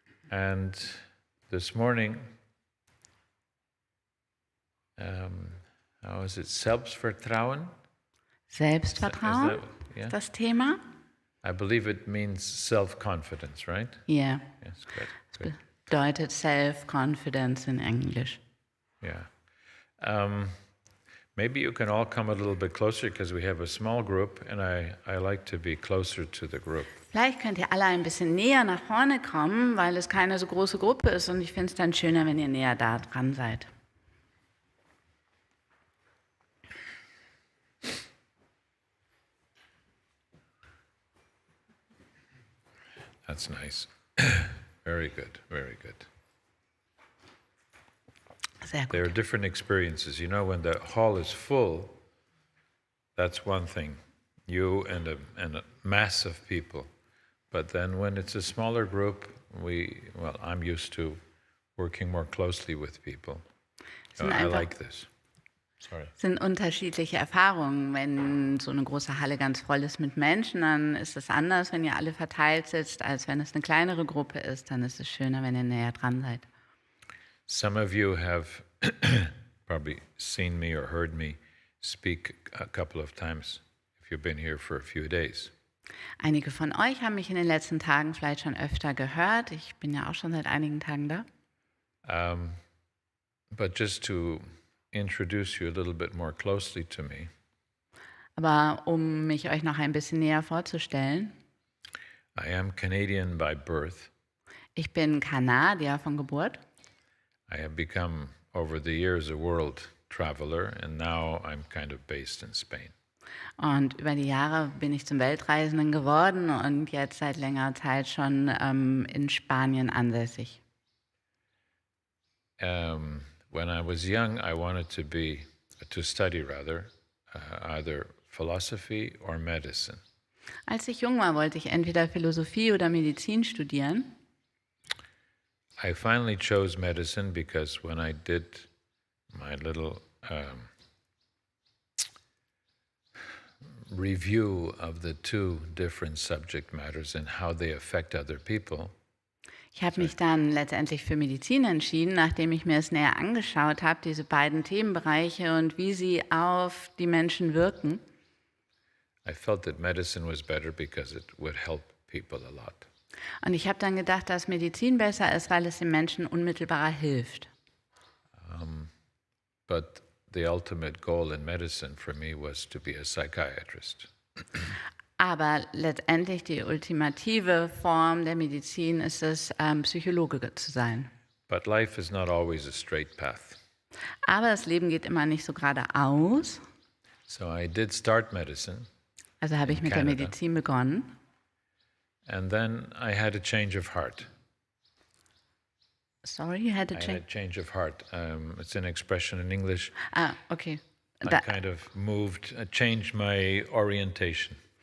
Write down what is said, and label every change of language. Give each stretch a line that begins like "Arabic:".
English: And this morning, how is it?
German: Selbstvertrauen? Selbstvertrauen ist das Thema.
English: I believe it means self-confidence, right? Yeah. Yes, good.
German: Das bedeutet Self-Confidence in Englisch.
English: Yeah. Maybe you can all come a little bit closer because we have a small group and I like to be closer to the group.
German: Vielleicht könnt ihr alle ein bisschen näher nach vorne kommen, weil es keine so große Gruppe ist und ich finde es dann schöner, wenn ihr näher da dran seid.
English: That's nice. Very good, very good.
German: Sehr gut.
English: There are different experiences. You know, when the hall is full, that's one thing. You and a mass of people. But then when it's a smaller group, I'm used to working more closely with people. I like this. Sorry.
German: Es sind unterschiedliche Erfahrungen. Wenn so eine große Halle ganz voll ist mit Menschen, dann ist es anders, wenn ihr alle verteilt sitzt, als wenn es eine kleinere Gruppe ist. Dann ist es schöner, wenn ihr näher dran seid.
English: Some of you have probably seen me or heard me speak a couple of times if you've been here for a few days.
German: Einige von euch haben mich in den letzten Tagen vielleicht schon öfter gehört. Ich bin ja auch schon seit einigen Tagen da.
English: But just to introduce you a little bit more closely to me.
German: Aber um mich euch noch ein bisschen näher vorzustellen.
English: I am Canadian by birth.
German: Ich bin Kanadier von Geburt.
English: I have become over the years a world traveler and now I'm kind of based in Spain.
German: Und über die Jahre bin ich zum Weltreisenden geworden und jetzt seit längerer Zeit schon in Spanien ansässig.
English: When I was young, I wanted to study either philosophy or medicine.
German: Als ich jung war, wollte ich entweder Philosophie oder Medizin studieren.
English: I finally chose medicine because when I did my little review of the two different subject matters and how they affect other people.
German: Ich habe mich dann letztendlich für Medizin entschieden, nachdem ich mir es näher angeschaut habe, diese beiden Themenbereiche und wie sie auf die Menschen wirken.
English: I felt that medicine was better because it would help people a lot.
German: Und ich habe dann gedacht, dass Medizin besser ist, weil es den Menschen unmittelbarer hilft.
English: But the ultimate goal in medicine for me was to be a psychiatrist.
German: Aber letztendlich die ultimative Form der Medizin ist es, Psychologe zu sein.
English: But life is not always a straight path.
German: Aber das Leben geht immer nicht so geradeaus.
English: So I did start medicine.
German: Also habe ich mit der Medizin begonnen.
English: And then I had a change of heart. Sorry, you had a change? I had a change of heart. It's an expression in English. Okay. I kind of changed my orientation.